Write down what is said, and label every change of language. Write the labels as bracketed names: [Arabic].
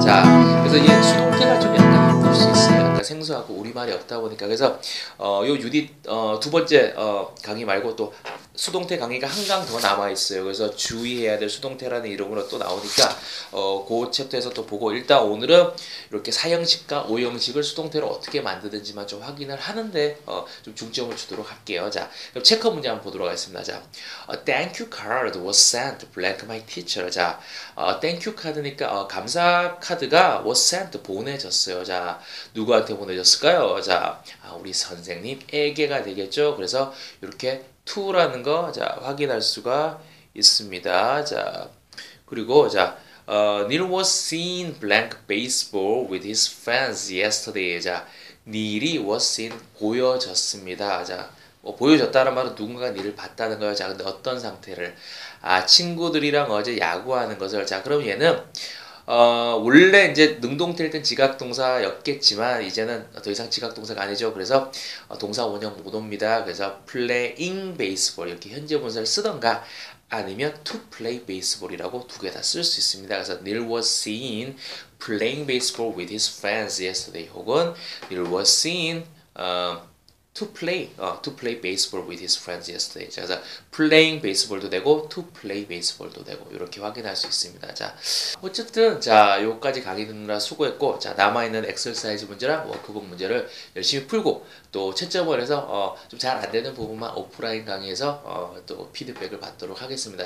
[Korean] 자, 그래서 이제 수동태가 좀 약간 힘들 수 있어요. 약간 생소하고 우리말이 없다 보니까 그래서 요 유닛 두 번째 강의 말고 또 수동태 강의가 한 강 더 남아 있어요. 그래서 주의해야 될 수동태라는 이름으로 또 나오니까 그 챕터에서 또 보고 일단 오늘은 이렇게 4형식과 5형식을 수동태로 어떻게 만드는지만 좀 확인을 하는데 좀 중점을 주도록 할게요. 자, 그럼 체크 문제 한번 보도록 하겠습니다. [English] 자, thank you card was sent blank my teacher. [Korean] 자, thank you 카드니까 감사 카드가 [English] was sent [Korean] 보내졌어요. 자, 누구한테 보내졌을까요? 자, 우리 선생님에게가 되겠죠. 그래서 이렇게 to라는 거 자, 확인할 수가 있습니다. [English] 자, 그리고 자, Neil was seen blank baseball with his friends yesterday. [Korean] 자, 닐이 [English] was seen [Korean] 보여졌습니다. 자, 보여졌다는 말은 누군가가 닐을 봤다는 거예요. 자, 근데 어떤 상태를? 친구들이랑 어제 야구하는 것을. 자, 그럼 얘는 원래 이제 능동태일 땐 지각동사였겠지만 이제는 더 이상 지각동사가 아니죠. 그래서 동사 원형 못 옵니다. 그래서 [English] playing baseball [Korean] 이렇게 현재 분사를 쓰던가 아니면 [English] to play baseball [Korean] 이라고 두 개 다 쓸 수 있습니다. 그래서 [English] Neil was seen playing baseball with his friends yesterday 혹은 Neil was seen to play baseball with his friends yesterday. [Korean] 자, 그래서 [English] playing baseball [Korean] 도 되고 [English] to play baseball [Korean] 도 되고 이렇게 확인할 수 있습니다. 자, 어쨌든 자, 요까지 강의 듣느라 수고했고, 자, 남아있는 엑서사이즈 문제랑 워크북 문제를 열심히 풀고 또 채점을 해서 좀 잘 안 되는 부분만 오프라인 강의에서 또 피드백을 받도록 하겠습니다.